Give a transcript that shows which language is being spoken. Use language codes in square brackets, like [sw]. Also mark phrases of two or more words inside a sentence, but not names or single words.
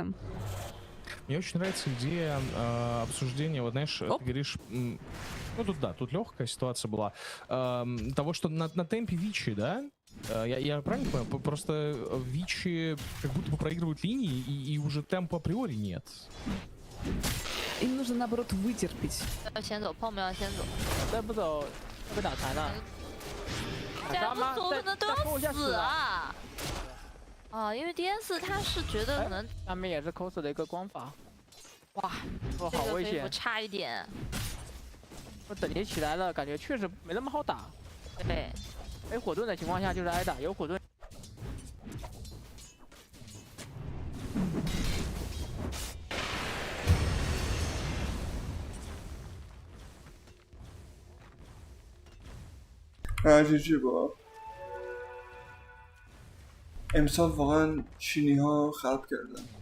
[ru] Мне очень нравится идея обсуждения, вот знаешь, ты говоришь, ну тут да, тут легкая ситуация была, того, что на темпе Вичи, да, я правильно понял, просто Вичи как будто бы проигрывают линии, и уже темпа априори нет. Им нужно, наоборот, вытерпеть. [zh] 被打残了。假如不走可能都要死啊！啊，因为 DS 他是觉得可能下面也是 cos 的一个光法，哇，这这好危险，个飞差一点。我等级起来了，感觉确实没那么好打。对，没火盾的情况下就是挨打，有火盾。 [fa] GG با امسال واقعا چینی ها خلق کردن